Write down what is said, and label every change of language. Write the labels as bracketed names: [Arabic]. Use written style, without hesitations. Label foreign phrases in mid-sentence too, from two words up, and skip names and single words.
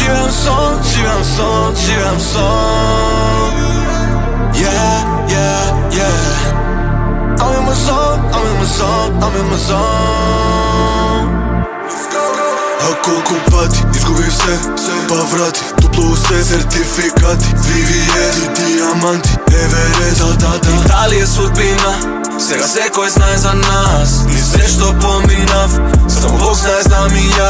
[Macedonian] сон, живеам сон, живеам сон. [English] Yeah, yeah, yeah. I'm in my zone, I'm in my zone, I'm in my zone. [Macedonian] А колку пати изгубив се, па врати, дупло се, сертификати, VVS и диаманти, Еверест, да. Дали е судбина, сега секој знае за нас. Ни се што поминав, само Бог знае, знам и ја.